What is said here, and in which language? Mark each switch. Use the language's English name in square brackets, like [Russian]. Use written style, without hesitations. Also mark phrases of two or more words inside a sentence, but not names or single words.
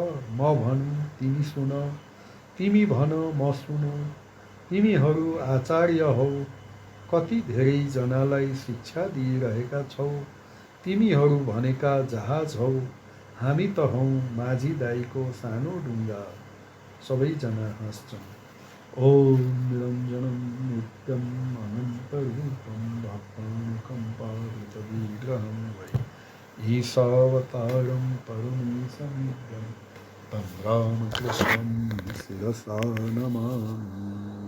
[Nepali] म भनौँ तिमी सुन, तिमी भन म सुनौँ। तिमीहरू आचार्य हौ, कति धेरैजनालाई शिक्षा दिइरहेका छौ। तिमीहरू भनेका जहाज हौ, हामी त हौँ माझी दाईको सानो डुङ्गा। सबैजना हाँस्छन्। [Sanskrit] ओम निरञ्जनं नित्यम् अनन्तरूपं भक्तानुकम्पावितविग्रहं वै ईशावतारं परमेशमिदं तं रामकृष्णं शिरसा नमामि।